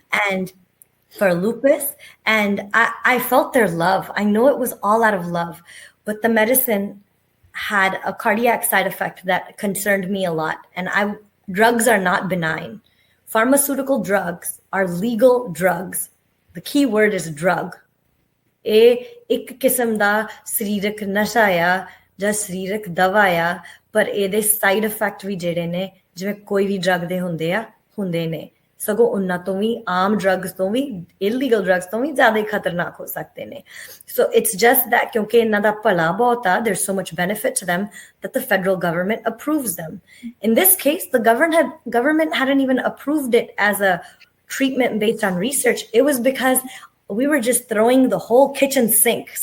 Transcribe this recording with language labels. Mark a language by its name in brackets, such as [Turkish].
[English] And for lupus, and I felt their love. I know it was all out of love, but the medicine had a cardiac side effect that concerned me a lot. And drugs are not benign. Pharmaceutical drugs are legal drugs. The key word is drug. [Punjabi] एक किस्म दा सरीरक नशा आ ਜਾਂ ਸਰੀਰਕ ਦਵਾ ਆ, ਪਰ ਇਹਦੇ ਸਾਈਡ ਇਫੈਕਟ ਵੀ ਜਿਹੜੇ ਨੇ ਜਿਵੇਂ ਕੋਈ ਵੀ ਡਰਗ ਦੇ ਹੁੰਦੇ ਨੇ, ਸਗੋਂ ਉਹਨਾਂ ਤੋਂ ਵੀ ਆਮ ਡਰੱਗਸ ਤੋਂ ਵੀ ਇਲੀਗਲ ਡਰੱਗਸ ਤੋਂ ਵੀ ਜ਼ਿਆਦਾ ਖਤਰਨਾਕ ਹੋ ਸਕਦੇ ਨੇ. [English] So it's just that [Punjabi] ਕਿਉਂਕਿ ਇਹਨਾਂ ਦਾ ਭਲਾ ਬਹੁਤ ਆ, [English] there's so much benefit to them that the federal government approves them. In this case, the government hadn't even approved it as a treatment based on research. It was because we were just throwing the whole kitchen sink.